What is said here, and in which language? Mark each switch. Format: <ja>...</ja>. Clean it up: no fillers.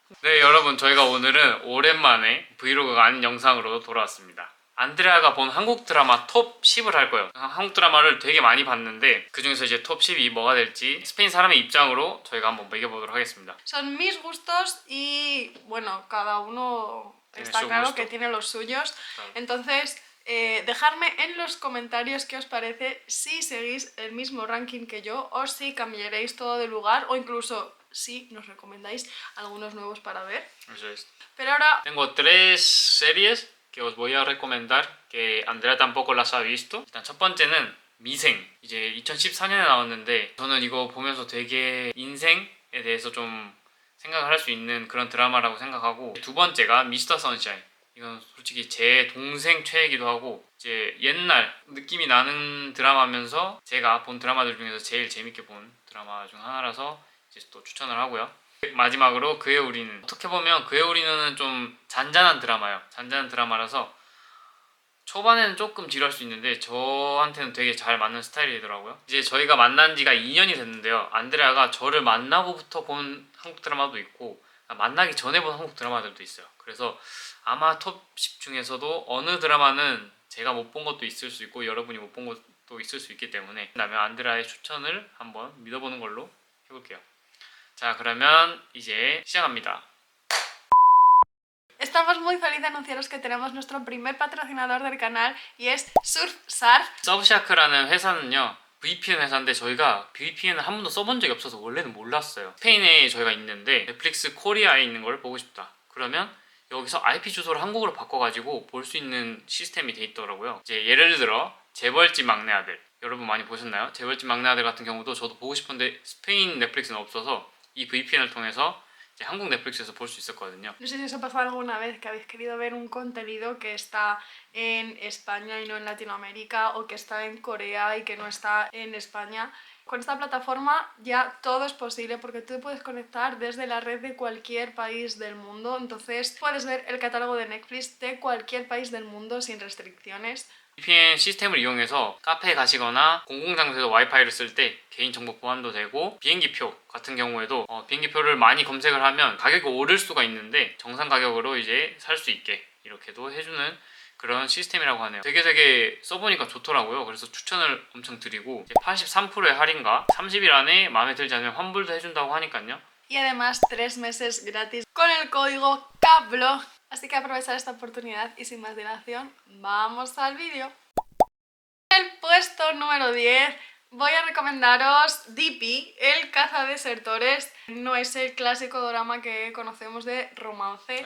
<ko>네, 여러분, 저희가 오늘은 오랜만에 브이로그가 아닌 영상으로 돌아왔습니다. 안드레아가 본 한국 드라마 톱 10을 할 거예요. 한국 드라마를 되게 많이 봤는데 그 중에서 이제 톱 10이 뭐가 될지 스페인 사람의 입장으로 저희가 한번 매겨보도록 하겠습니다.</ko> <es>Son mis gustos y bueno, cada uno está claro que tiene los suyos. Entonces, dejadme en los comentarios qué os parece, si seguís el mismo ranking que yo o si cambiaréis todo de lugar o incluso si nos recomendáis algunos nuevos para ver. Eso es. Pero ahora Tengo 3 series que os voy a recomendar que Andrea tampoco las ha visto.</es> <ko>일단 첫 번째는 미생. 이제 2014년에 나왔는데 저는 이거 보면서 되게 인생에 대해서 좀 생각을 할 수 있는 그런 드라마라고 생각하고, 두 번째가 미스터 선샤인. 이건 솔직히 제 동생 최애기도 하고 이제 옛날 느낌이 나는 드라마면서 제가 본 드라마들 중에서 제일 재밌게 본 드라마 중 하나라서 이제 또 추천을 하고요. 마지막으로 그의 우리는. 어떻게 보면 그의 우리는 좀 잔잔한 드라마예요. 잔잔한 드라마라서 초반에는 조금 지루할 수 있는데 저한테는 되게 잘 맞는 스타일이더라고요. 이제 저희가 만난 지가 2년이 됐는데요. 안드레아가 저를 만나고부터 본 한국 드라마도 있고 만나기 전에 본 한국 드라마들도 있어요. 그래서 아마 톱 10 중에서도 어느 드라마는 제가 못 본 것도 있을 수 있고 여러분이 못 본 것도 있을 수 있기 때문에, 그다음에 안드레아의 추천을 한번 믿어보는 걸로 해볼게요. 자, 그러면 이제 시작합니다.</ko> <es>estamos muy felices de anunciaros que tenemos nuestro primer patrocinador del canal y es Surfshark.</es> <ko>서브샤크라는 회사는요, VPN 회사인데 저희가 VPN을 한 번도 써본 적이 없어서 원래는 몰랐어요. 스페인에 저희가 있는데 넷플릭스 코리아에 있는 걸 보고 싶다 그러면 여기서 IP 주소를 한국으로 바꿔가지고 볼 수 있는 시스템이 돼 있더라고요. 이제 예를 들어 재벌집 막내 아들, 여러분 많이 보셨나요? 재벌집 막내 아들 같은 경우도 저도 보고 싶은데 스페인 넷플릭스는 없어서 이 VPN을 통해서 이제 한국 넷플릭스에서 볼 수 있었거든요.</ko> <es>No sé si os ha pasado alguna vez que habéis querido ver un contenido que está en España y no en Latinoamérica, o que está en Corea y que no está en España. Con esta plataforma ya todo es posible porque tú puedes conectar desde la red de cualquier país del mundo, entonces puedes ver el catálogo de Netflix de cualquier país del mundo sin restricciones.</es> <ko>VPN 시스템을 이용해서 카페에 가시거나 공공장소에서 와이파이를 쓸 때 개인정보 보안도 되고, 비행기표 같은 경우에도 비행기표를 많이 검색을 하면 가격이 오를 수가 있는데 정상 가격으로 이제 살 수 있게 이렇게도 해주는 그런 시스템이라고 하네요. 되게 써보니까 좋더라고요. 그래서 추천을 엄청 드리고, 83%의 할인과 30일 안에 마음에 들지 않으면 환불도 해준다고 하니까요.</ko> <es>Y además 3 meses gratis con el código CABLOG. Así que aprovechad esta oportunidad y sin más dilación, vamos al vídeo. En el puesto número 10 voy a recomendaros DP, el cazadesertores. No es el clásico drama que conocemos de romance.</es>